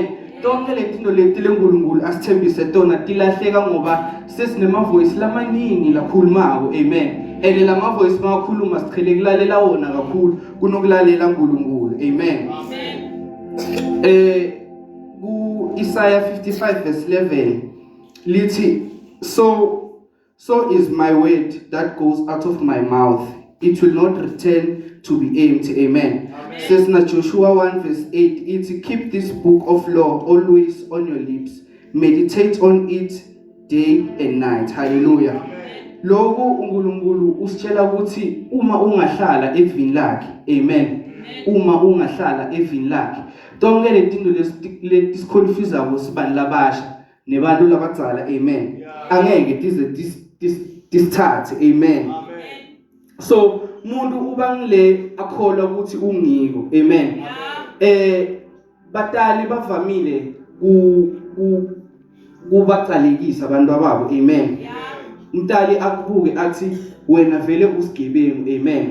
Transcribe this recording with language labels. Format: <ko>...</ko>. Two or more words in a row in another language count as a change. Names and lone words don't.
<ss>Tonke letinto leti leNkulunkulu asithembise tona tilahleka ngoba sesinema voice lamaningi lakhulumako. Amen. and lama voice makhuluma sichele kulalela wona kakhulu kunokulalela uNkulunkulu. Amen. Ku Isaiah 55 verse 11 lithi,</ss> <en>so is my word that goes out of my mouth, it will not return to be empty. Amen. Says na Joshua 1 verse 8, it's keep this book of law always on your lips, meditate on it day and night. Hallelujah.</en> <ss>Lokho uNkulunkulu usitshela ukuthi uma ungahlala evini lakhe, amen, uma ungahlala evini lakhe, tonke lezinto lesikhonfuzako sibani labasha nebantu labadzala, amen, angeke disithathe, amen. So umuntu ubangile akholwa ukuthi ungiko, amen. Batali bavamile kubaqalekisa abantu ababo, amen. Umtali akubuke athi wena vele usigebengu, amen.</ss>